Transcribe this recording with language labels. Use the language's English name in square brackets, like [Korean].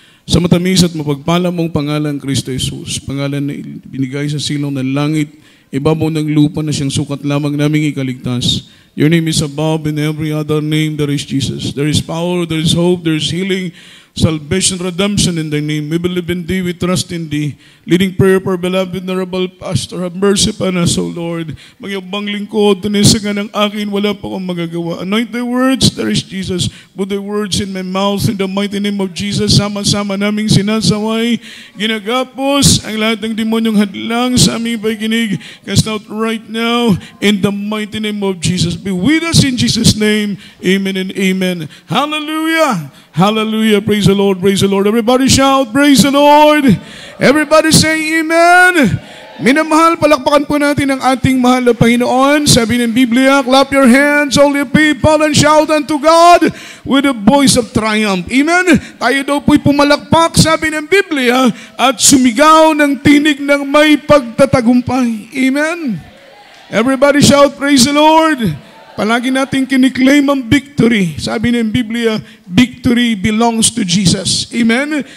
[Filipino] Sa matamis at mapagpala mong pangalan, Kristo Jesus, pangalan na binigay sa silong ng langit, ibabaw ng lupa na siyang sukat lamang naming ikaligtas. [English] Your name is above in every other name, there is Jesus. There is power, there is hope, there is healing, salvation, redemption in thy name. We believe in thee, we trust in thee. Leading prayer for beloved venerable pastor, have mercy upon us, O Lord. [Filipino] Magyabang lingkod, tunisagan ng akin, wala pa akong magagawa. [English] Anoint thy words, there is Jesus. Put thy words in my mouth, in the mighty name of Jesus. [Filipino] Sama-sama naming sinasaway, ginagapos ang lahat ng demonyong hadlang sa aming pakikinig. [English] Cast out right now, in the mighty name of Jesus. Be with us in Jesus' name. Amen and amen. Hallelujah. Hallelujah. Praise the Lord. Praise the Lord. Everybody shout, praise the Lord. Everybody say amen. [Filipino] Minamahal, palakpakan po natin ang ating mahal na Panginoon. Sabi ng Biblia, [English] clap your hands, all you people, and shout unto God with a voice of triumph. Amen. [Filipino] Tayo daw po'y pumalakpak, sabi ng Biblia, at sumigaw ng tinig ng may pagtatagumpay. [English] Amen. Everybody shout, praise the Lord. [Filipino] Palagi natin kiniklaim ang victory. Sabi ng Biblia, [English] victory belongs to Jesus. Amen?